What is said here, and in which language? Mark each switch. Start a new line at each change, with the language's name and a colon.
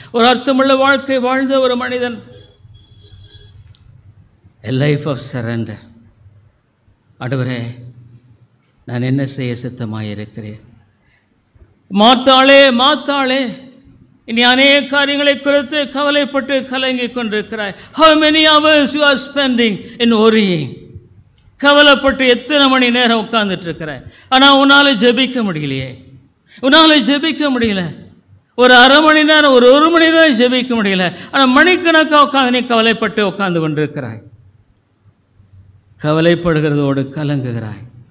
Tamil: ஒரு அர்த்தமுள்ள வாழ்க்கை வாழ்ந்த ஒரு மனிதன்,
English: a life of surrender.
Tamil: ஆண்டவரே நான் என்ன செய்ய சித்தமாக இருக்கிறேன். மாத்தாளே இனி அநேக காரியங்களை குறித்து கவலைப்பட்டு கலங்கி கொண்டிருக்கிறாய்.
English: How many hours you are spending in worrying?
Tamil: கவலைப்பட்டு எத்தனை மணி நேரம் உட்கார்ந்துட்டு இருக்கிறாய். ஆனால் உன்னால் ஜெபிக்க முடியலையே. உன்னால் ஜெபிக்க முடியல. ஒரு அரை மணி நேரம், ஒரு மணி நேரம் ஜெபிக்க முடியல. ஆனால் மணிக்கணக்காக உட்காந்து நீ கவலைப்பட்டு உட்கார்ந்து கொண்டிருக்கிறாய். கவலைப்படுகிறதோடு கலங்குகிறாய்.